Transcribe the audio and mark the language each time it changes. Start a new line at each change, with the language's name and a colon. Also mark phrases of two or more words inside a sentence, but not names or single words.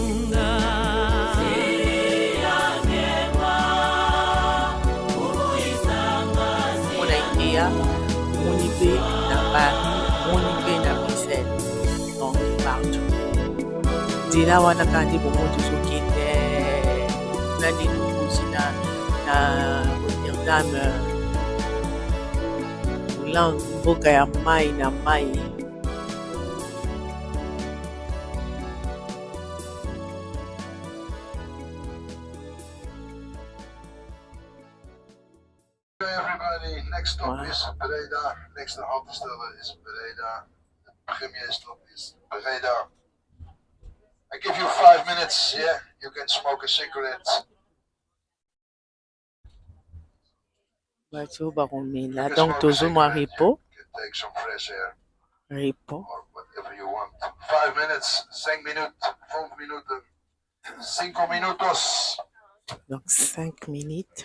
Lingala: Moni pe na Paris, moni pe na Bruxelles,
French: donc partout.
Lingala: Nzela wana kandi bongo tozokende nani tokosi na Rotterdam mboka ya mai na mai.
English: Everybody, next stop is Breda. Next to Haltestelle is Breda. The premier stop is Breda. I give you 5 minutes, yeah? You can smoke a cigarette.
Lingala: Bato bakomela donc tozomwa repo.
English: Take some fresh air. Repo. Or whatever you want. 5 minutes, 5 minutes, 5 minuten. 5 minutos. Donc 5 minutes.